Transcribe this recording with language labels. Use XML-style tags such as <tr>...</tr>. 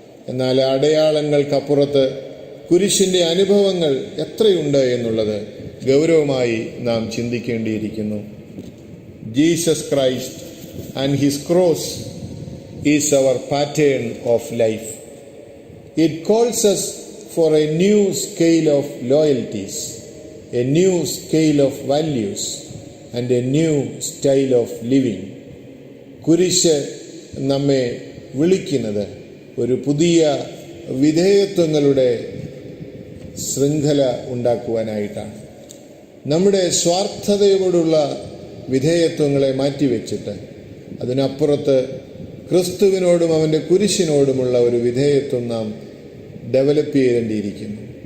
<ml>എന്നാൽ ആ അടയാളങ്ങൾക്കപ്പുറത്ത് കുരിശിൻ്റെ അനുഭവങ്ങൾ എത്രയുണ്ട് എന്നുള്ളത് ഗൗരവമായി നാം ചിന്തിക്കേണ്ടിയിരിക്കുന്നു.</ml> <en>Jesus Christ and his cross is our pattern of life. It calls us for a new scale of loyalties, a new scale of values, and a new style of living.</en> <ml>കുരിശ് നമ്മെ വിളിക്കുന്നത് ഒരു പുതിയ വിധേയത്വങ്ങളുടെ ശൃംഖല ഉണ്ടാക്കുവാനായിട്ടാണ്. നമ്മുടെ സ്വാർത്ഥതയോടുള്ള വിധേയത്വങ്ങളെ മാറ്റിവെച്ചിട്ട് അതിനപ്പുറത്ത് ക്രിസ്തുവിനോടും അവൻ്റെ കുരിശിനോടുമുള്ള ഒരു വിധേയത്വം നാം ഡെവലപ്പ് ചെയ്യേണ്ടിയിരിക്കുന്നു.</ml>